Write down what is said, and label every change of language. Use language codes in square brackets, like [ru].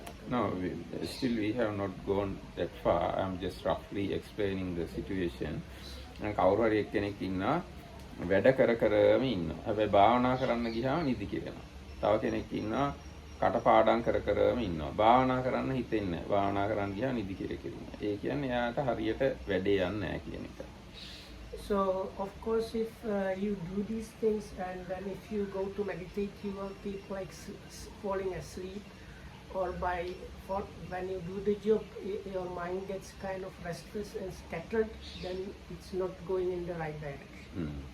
[en] No, still we have not gone that far. I'm just roughly explaining the situation. [si] දැන් කවුරු හරි එක්කෙනෙක් ඉන්නවා වැඩ කරම ඉන්නවා. හැබැයි භාවනා කරන්න ගියාම නිදි කිරනවා. තව කෙනෙක් ඉන්නවා කටපාඩම් කරම ඉන්නවා. භාවනා කරන්න හිතෙන්නේ නැහැ. භාවනා කරන්න ගියාම නිදි කිරනවා. ඒ කියන්නේ එයාට හරියට වැඩේ යන්නේ නැහැ කියන එක. [en] So of course if you do these things and then if you go to meditate you will keep like falling asleep, or when you do the job your mind gets kind of restless and scattered, then it's not going in the right direction.